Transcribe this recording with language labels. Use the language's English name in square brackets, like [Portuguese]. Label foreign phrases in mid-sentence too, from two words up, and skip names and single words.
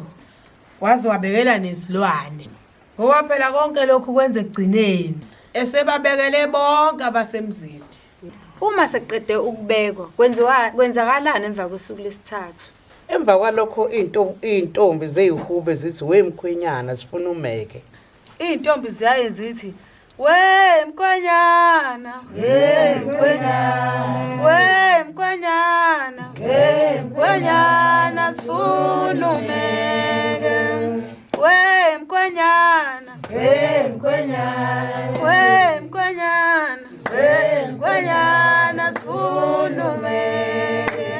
[Zulu] Waze wabekela nezilwane. Ngoba phela konke lokhu kwenze egcineni. Esebabekele bonke abasemzini. Uma seqede ukubekwa, kwenzakalani emva kosuku lesithathu? Emva kwalokho intombi zeyihube zithi we mkhwenyana sifuna umeke. Intombi ziyaye zithi we mkhwenyana, we mkhwenyana, we mkhwenyana, we mkhwenyana sifuna umeke. We mkhwenyana, we mkhwenyana, we mkhwenyana, we mkhwenyana sifuna umeke.